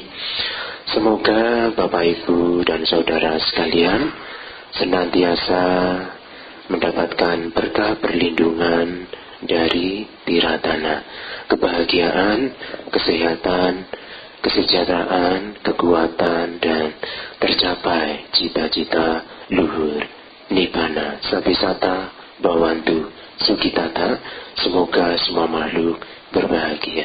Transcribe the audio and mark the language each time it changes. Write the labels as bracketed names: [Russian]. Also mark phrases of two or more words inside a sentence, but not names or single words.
[Indonesian] Semoga Bapak Ibu dan Saudara sekalian senantiasa mendapatkan berkah perlindungan dari tiratana, kebahagiaan, kesehatan, kesejahteraan, kekuatan, dan tercapai cita-cita luhur nibbana [Pali] sabbisata bhavantu sukitata. [Indonesian] Semoga semua makhluk berbahagia.